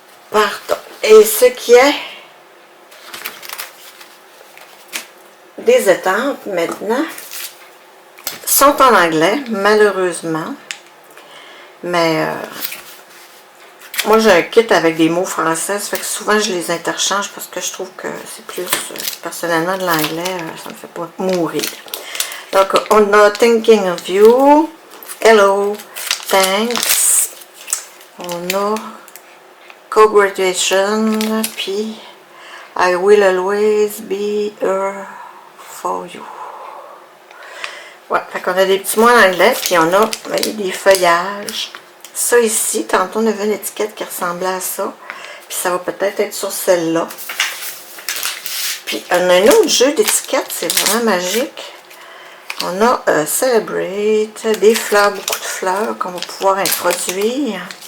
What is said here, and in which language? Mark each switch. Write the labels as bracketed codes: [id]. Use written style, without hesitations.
[fr] Pardon. Et ce qui est des étampes maintenant sont en anglais, malheureusement. Mais moi j'ai un kit avec des mots français, ça fait que souvent je les interchange parce que je trouve que c'est plus personnellement de l'anglais, ça me fait pas mourir. Donc on a [en] Thinking of You, [fr] Hello, Thanks, on a Co-Graduation, puis [en] I will always be here for you. [fr] Ouais, fait qu'on a des petits mots en anglais, puis on a, vous voyez, des feuillages. Ça ici, tantôt on avait une étiquette qui ressemblait à ça, puis ça va peut-être être sur celle-là. Puis on a un autre jeu d'étiquettes, c'est vraiment magique. On a Celebrate, des fleurs, beaucoup de fleurs qu'on va pouvoir introduire.